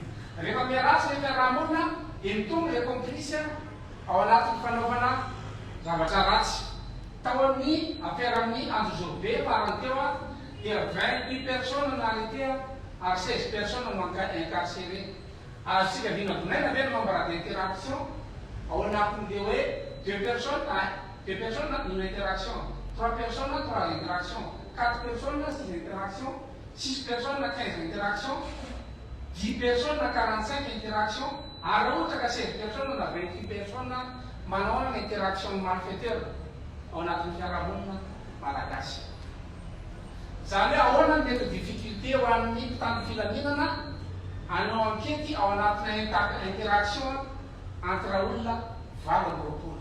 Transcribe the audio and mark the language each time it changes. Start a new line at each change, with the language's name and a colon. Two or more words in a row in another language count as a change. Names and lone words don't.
Malagasy: Rehefa miaratsy le fiarahamonina dia mitombo le complice ao anatin'ny fanaovana zavatra ratsy. Tao amin'ny affaire amin'ny Andro Zorbe farany teo dia 28 personnes no arrêté ary 16 personnes no incarcéré. Azontsika vinavinaina ve no
French: membre d'interaction
Malagasy: ao anatin'le hoe
French: 2 personnes une interaction, 3 personnes 3 interactions, 4 personnes 6 interactions, 6 personnes 15 interactions, 10 personnes 45 interactions,
Malagasy: ary ohatra ka 16 personnes na 28 personnes manao ny
French: interaction malfaiteur
Malagasy: ao anatin'ny fiarahamonina malagasy. Zany hoe ahoana ny mety difficulté ho an'ny mpitandro filaminana hanao ankety ao anatina
French: interaction entre
Malagasy: olona valo amby roapolo.